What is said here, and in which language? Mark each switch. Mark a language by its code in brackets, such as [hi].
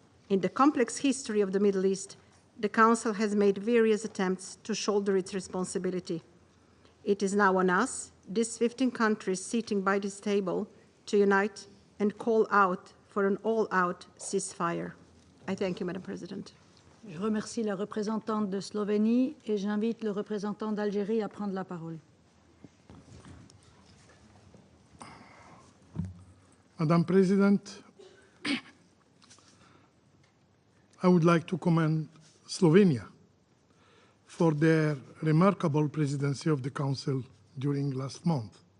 [en] In the complex history of the Middle East, the Council has made various attempts to shoulder its responsibility. It is now on us, these 15 countries sitting by this table, to unite and call out for an all-out ceasefire. I thank you, Madam President. [fr] Je remercie la représentante de Slovénie et j'invite le représentant d'Algérie à prendre la parole. [en] Madam President, I would like to commend Slovenia for their remarkable presidency of the Council during last month.